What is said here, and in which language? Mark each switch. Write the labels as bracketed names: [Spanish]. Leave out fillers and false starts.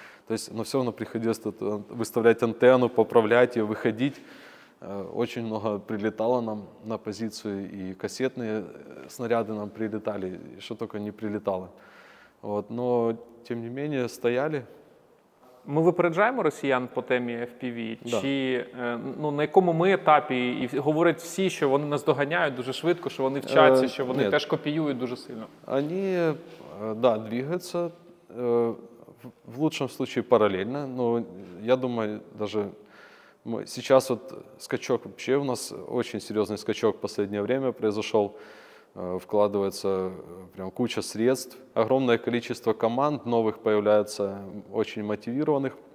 [Russian] То есть, но все равно приходилось выставлять антенну, поправлять ее, выходить. Очень много прилетало нам на позицию, и кассетные снаряды нам прилетали, и что только не прилетало. Вот, но, тем не менее, стояли. [Ukrainian] Ми випереджаємо росіян по темі FPV? [Russian] Да. [Ukrainian] Чи ну, на якому ми етапі? І говорять всі, що вони нас доганяють дуже швидко, що вони вчаться, що вони теж копіюють дуже сильно. [Russian] Они, да, двигаются, в лучшем случае параллельно, но я думаю, даже сейчас вот скачок, вообще у нас очень серьезный скачок в последнее время произошел, вкладывается прям куча средств, огромное количество команд новых появляется, очень мотивированных.